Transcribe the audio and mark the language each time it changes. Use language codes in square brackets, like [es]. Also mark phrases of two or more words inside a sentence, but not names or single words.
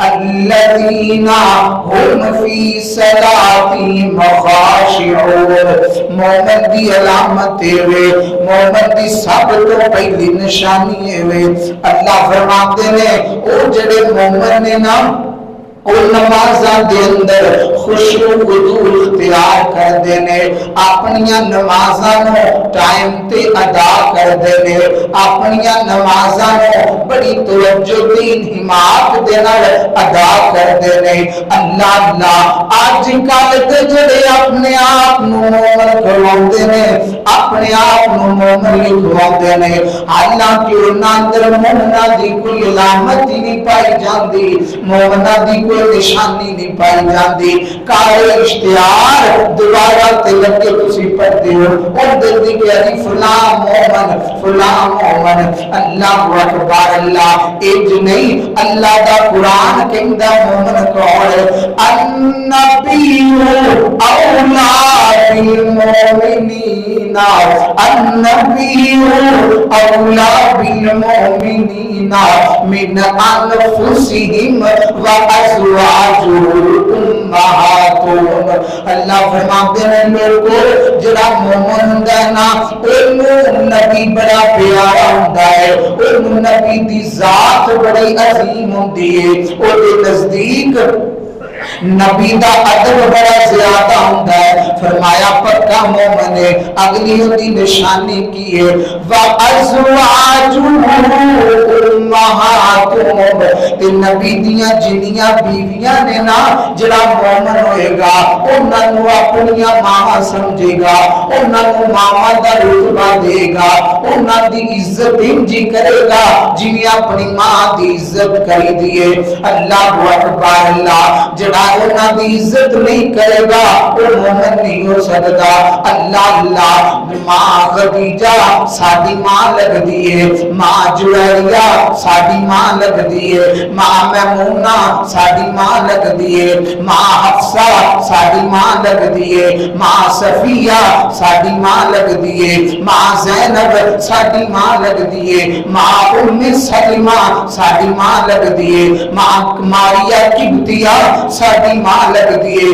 [ar] الذین هم فی صلاتہم خاشعون، [pa] مومن دی علامت ہے، مومن دی سب تو پہلی نشانی ہے۔ اللہ فرماتے ہیں او جڑے مومن نے نا وہ نمازاں دے اندر خشوع خضوع اختیار کر دینے، اپنیاں نمازاں نو ٹائم تے ادا کر دینے، اپنیاں نمازاں نو بڑی توجہ دین حمایت دے نال ادا کر دینے۔ اللہ اللہ آج کل تے جڑے اپنے آپ نو مومن کہلاندے نے، اپنے آپ نو مومن لکھواندے نے، حالانکہ انہاں اندر مومناں دی کوئی علامت ہی نہیں پائی جاندی، مومناں دی کوئی نشانی نہیں پائی جاندی۔ کالے اشتہار دوبارہ تے لگے تسی پڑھتے ہو، اور دل دی کہہ فلاں مومن فلاں مومن۔ [ar] اللہ اکبر، [pa] اللہ ایج نہیں، اللہ دا قرآن کہندا مومن کون ہے؟ [ar] النبی اولا بالمؤمنین، النبی اولا بالمؤمنین من انفسہم وازواجہ امہاتہم۔ [pa] اللہ فرماتے ہیں لوگوں جڑا مومن ہوندا ہے نا، اونوں نبی بڑا پیارا ہوندا ہے، اونوں نبی دی ذات بڑی عظیم ہوندی ہے، او دے نزدیک نبی دا ادب بڑا زیادہ ہوندا ہے۔ فرمایا پکا مومن ہے۔ اگلی ہوندی نشانی کی ہے [ar] وَأَزْوَاجُهُ أُمَّهَاتُهُمْ، [pa] تے نبی دیاں جنیاں بیویاں نے نا جڑا مومن ہوئے گا انہاں نو اپنیاں ماواں سمجھے گا، انہاں نو ماواں دا رتبہ دے گا، انہاں دی عزت انجی کرے گا جویں اپنی ماں دی عزت کری دیے۔ [ar] اللہ اکبر، [pa] اللہ جڑا انہاں دی عزت نہیں کرے گا وہ مومن نہیں ہو سکتا۔ اللہ اللہ، ماں خدیجہ ساڈی ماں لگ دیے، ماں جویریہ ساڈی ماں لگ دیے، ماں میمونہ ساڈی ماں لگ دیے، ماں حفصہ ساڈی ماں لگ دیے، ماں صفیہ ساڈی ماں لگ دیے، ماں زینب ساڈی ماں لگ دیے، ماں ام سلمہ ساڈی ماں لگ دیے، ماں ماریہ قبطیہ ساڈی ماں لگ دیے۔